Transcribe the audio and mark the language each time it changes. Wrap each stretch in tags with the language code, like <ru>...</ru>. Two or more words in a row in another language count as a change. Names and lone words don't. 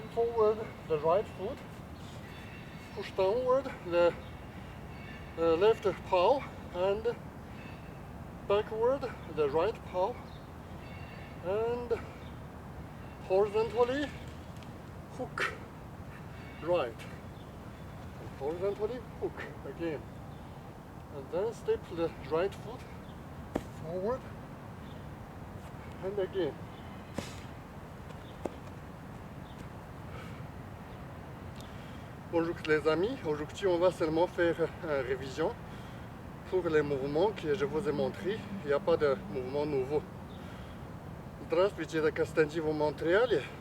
<en>forward the right foot, push downward the left paw, and backward the right paw, and horizontally hook right, and horizontally hook again, and then step the right foot forward, and again.</en> <fr>Bonjour les amis, aujourd'hui on va seulement faire une révision pour les mouvements que je vous ai montrés. Il n'y a pas de mouvement nouveau.</fr> <ru>Здравствуйте, это Константин в Монреале.</ru>